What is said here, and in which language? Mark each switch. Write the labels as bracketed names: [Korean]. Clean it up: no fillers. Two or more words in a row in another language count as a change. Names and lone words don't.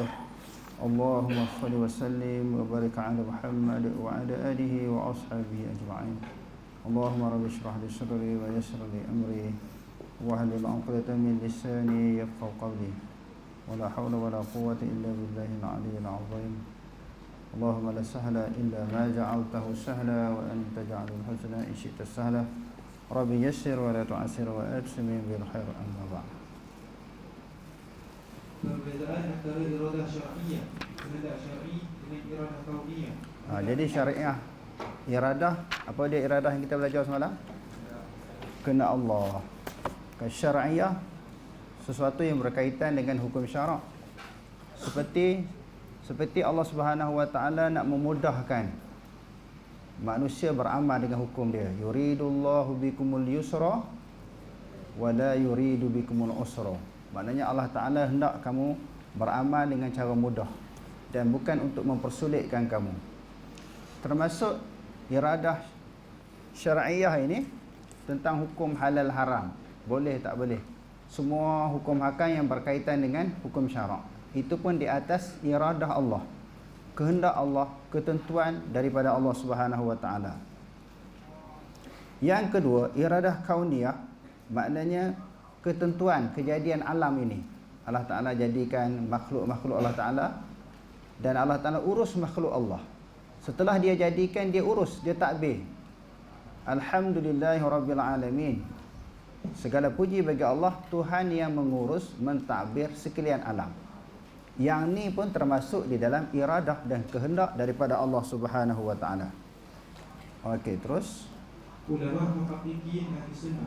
[Arabic] اللهم صل وسلم وبارك على محمد وعلى آله وأصحابه أجمعين. اللهم رب اشرح لي صدري ويسر لي أمري واحلل عقدة من لساني يفقهوا قولي. ولا حول ولا قوة إلا بالله العلي العظيم. اللهم لا سهل إلا ما جعلته سهلا وأنت تجعل الحزن إن شئت سهلا. رب يسر ولا تعسر وأدخلني بالخير أما بعد. [Malay] Perbezaan antara iradah syar'iyah, kehendak syar'i dengan iradah kauniyah. Jadi syariah iradah, apa dia iradah yang kita belajar semalam? Kena Allah. Syariah sesuatu yang berkaitan dengan hukum syarak. Seperti Allah [Arabic] سبحانه وتعالى [Malay] nak memudahkan manusia beramal dengan hukum dia. [Arabic] يريد الله بكم اليسر ولا يريد بكم العسر. [Malay] Maknanya Allah Ta'ala hendak kamu beramal dengan cara mudah dan bukan untuk mempersulitkan kamu. Termasuk iradah syariah ini tentang hukum halal haram, boleh tak boleh, semua hukum hakam yang berkaitan dengan hukum syarak, itu pun di atas iradah Allah, kehendak Allah, ketentuan daripada Allah [Arabic] سبحانه وتعالى. [Malay] Yang kedua, iradah kauniyah, maknanya ketentuan kejadian alam ini. Allah Ta'ala jadikan makhluk-makhluk Allah Ta'ala, dan Allah Ta'ala urus makhluk Allah. Setelah dia jadikan, dia urus, dia takbir. [Arabic] الحمد لله رب العالمين. [Malay] Segala puji bagi Allah, Tuhan yang mengurus, mentadbir sekalian alam. Yang ni pun termasuk di dalam iradah dan kehendak daripada Allah [Arabic] سبحانه وتعالى. [Malay] Okey, terus Ulama muhaqqiqin ahli sunnah.